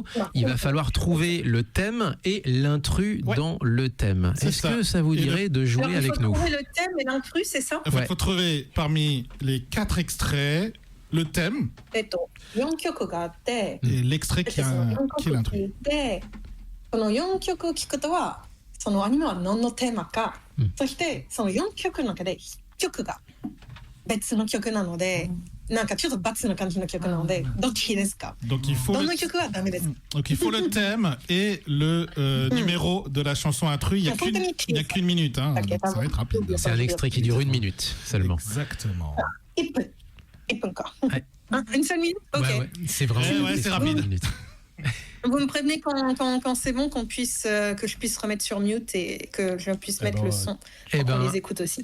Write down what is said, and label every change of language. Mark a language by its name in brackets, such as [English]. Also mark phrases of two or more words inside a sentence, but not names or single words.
[French] Il va falloir trouver le thème et l'intrus dans le thème. Est-ce que ça vous dirait de jouer avec nous? Il faut trouver le thème et l'intrus, c'est ça? Il faut trouver parmi les 4 extraits le thème et l'extrait qui est l'intrus. [Japanese] この4曲を聴くとはそのアニメは何のテーマか、そしてその4曲の中で1曲が別の曲なので、なんかちょっと罰の感じの曲なので、どっちですか？ [French] Donc il faut [Japanese] どの曲はダメです。 [French] Donc il faut le thème et le numéro de la chanson intrus. Il n'y a qu'une minute, hein, donc ça va être rapide. C'est un extrait qui dure 1 minute seulement. Exactement. [Japanese] 1 分か。 [French] Une seule minute? Ok. Ouais, c'est vraiment c'est rapide. Vous me prévenez quand c'est bon que je puisse remettre sur mute et que je puisse mettre le son pour qu'on les écoute aussi.